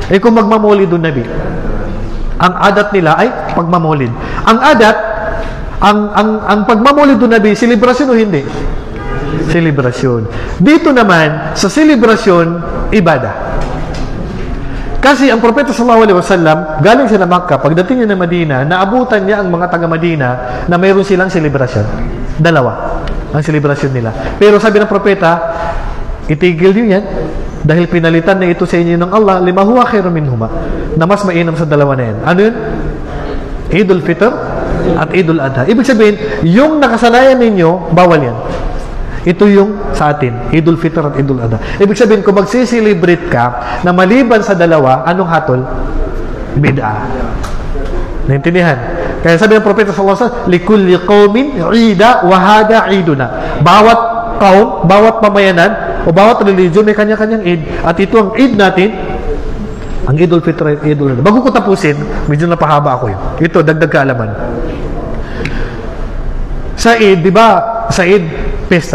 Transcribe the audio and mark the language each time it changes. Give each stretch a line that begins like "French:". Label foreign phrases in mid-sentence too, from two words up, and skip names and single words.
Filipino: Kung magmamoli doon, Nabi, Ang adat nila ay pagmamulid. Ang adat, ang pagmamulid doon Nabi, selebrasyon o hindi? Selebrasyon. Dito naman, sa selebrasyon, ibadah. Kasi ang Propeta
Arabic: صلى الله عليه وسلم,
Filipino: galing siya na Makkah, pagdating niya ng Madina, naabutan niya ang mga taga Madina na mayroon silang selebrasyon. Dalawa ang selebrasyon nila. Pero sabi ng Propeta, itigil niyo yan dahil pinalitan na ito sa inyo ng Allah,
Arabic: لما هو خير منهما,
Filipino: na mas mainam sa dalawa na yan. Ano yun? Idul Fitr at Idul Adha. Ibig sabihin, yung nakasanayan ninyo, bawal yan. Ito yung sa atin, Idul Fitr at Idul Adha. Ibig sabihin, kung magsiselebrate ka na maliban sa dalawa, anong hatol? Bid'ah. Naintindihan? Kaya sabi ng Propeta
Arabic: صلى الله عليه وسلم, لكل قوم عيد وهذا عيدنا.
Filipino: Bawat kaum, bawat pamayanan o bawat religion may kanya-kanyang Eid, at ito ang Eid natin, ang Idul Fitr at Idul Adha. Bago ko tapusin, medyo napahaba ako yun. Ito, dagdag kaalaman. Sa Eid, di ba? Sa Eid, pesta.